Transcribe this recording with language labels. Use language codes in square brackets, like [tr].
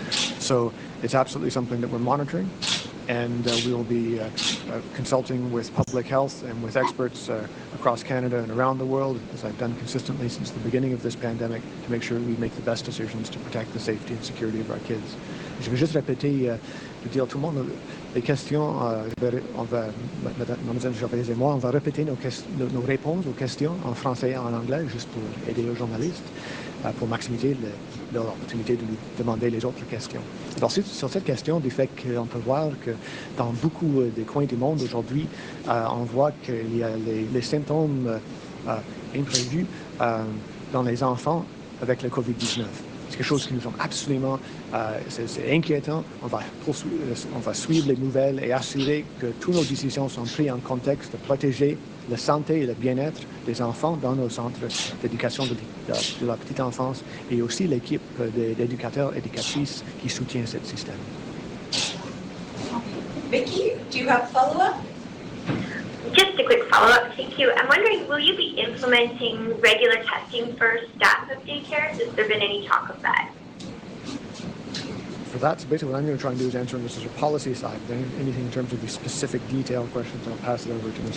[en] So it's absolutely something that we're monitoring, and we will be consulting with public health and with experts across Canada and around the world, as I've done consistently since the beginning of this pandemic, to make sure we make the best decisions to protect the safety and security of our kids. [fr] Je vais juste répéter, je dire à tout le monde, les questions, Mme Gervais et moi, on va répéter nos réponses aux questions en français et en anglais, juste pour aider les journalistes, pour maximiser leur opportunité de nous demander les autres questions. Alors, sur cette question du fait qu'on peut voir que dans beaucoup des coins du monde aujourd'hui, on voit qu'il y a les symptômes imprévus dans les enfants avec le COVID-19. C'est quelque chose qui nous semble absolument c'est inquiétant. On va suivre les nouvelles et assurer que toutes nos décisions sont prises en contexte de protéger la santé et le bien-être des enfants dans nos centres d'éducation de la petite enfance et aussi l'équipe d'éducateurs et éducatrices qui soutient ce système. [en] Vicky, do you have a follow-up? Just a quick follow-up, thank you. I'm wondering, will you be implementing regular testing for staff of daycares? Has there been any talk of that? For that, so basically what I'm going to try and do is answer this as a policy side. Then anything in terms of the specific detailed questions, I'll pass it over to Ms.